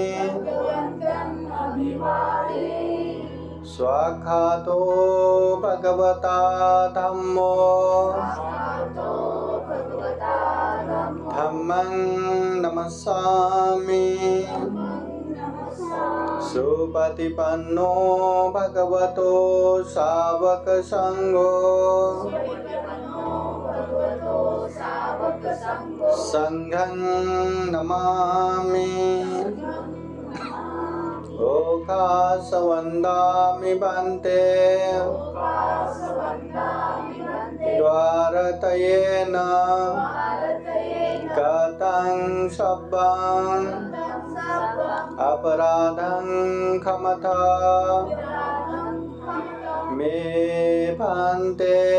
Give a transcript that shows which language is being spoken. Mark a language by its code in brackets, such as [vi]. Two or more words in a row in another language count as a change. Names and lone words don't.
[pi] स्वाक्षातो भगवता धम्मो धम्मं नमस्सामि सुपतिपन्नो भगवतो सावक संघो संघं नमामि ओकाशवन्दामि भन्ते द्वारतयेन कथं सब्बं अपराधं क्षमता मे भन्ते